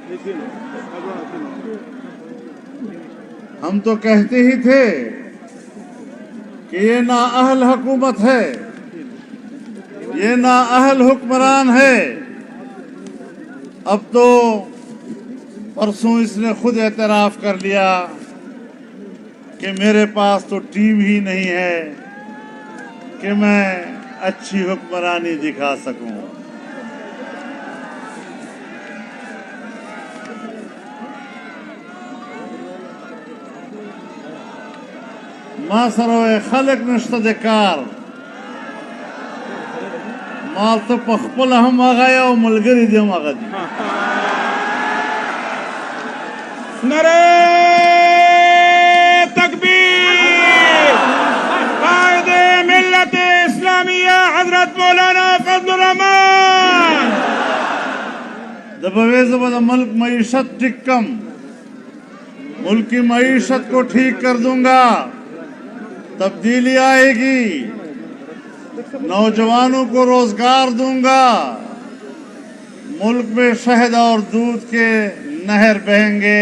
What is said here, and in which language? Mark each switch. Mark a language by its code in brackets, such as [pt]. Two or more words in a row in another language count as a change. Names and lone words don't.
[ur] ہم تو کہتے ہی تھے کہ یہ نااہل حکومت ہے، یہ نااہل حکمران ہے۔ اب تو پرسوں اس نے خود اعتراف کر لیا کہ میرے پاس تو ٹیم ہی نہیں ہے کہ میں اچھی حکمرانی دکھا سکوں۔ [ps] ما سره خلق نشته د کار، ما ته په خپل هم هغه یو ملګری دی هم هغه دی۔ [ur] نعرہ تکبیر! قائد ملت اسلامیہ حضرت مولانا فضل الرحمان! [ps] د بویزه به د ملک معیشت ٹھیک کم، [ur] ملک کی معیشت کو ٹھیک کر دوں گا، تبدیلی آئے گی، نوجوانوں کو روزگار دوں گا، ملک میں شہد اور دودھ کے نہر بہیں گے۔